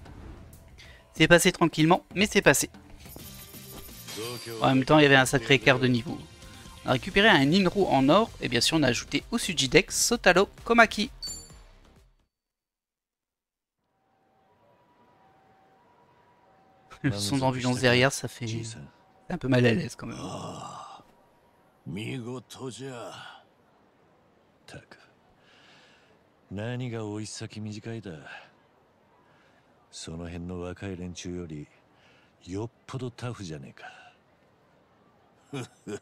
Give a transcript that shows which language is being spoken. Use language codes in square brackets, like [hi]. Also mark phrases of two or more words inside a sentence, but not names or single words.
[fr] C'est passé tranquillement, mais c'est passé. En même temps, il y avait un sacré écart de niveau. On a récupéré un Ninro en or, et bien sûr, on a ajouté au Sujidex Sotaro Komaki. Le son d'ambulance derrière, ça fait un peu mal à l'aise quand même. [ja] 見事じゃ。たく何が追い先短いだ。その辺の若い連中よりよっぽどタフじゃねえか。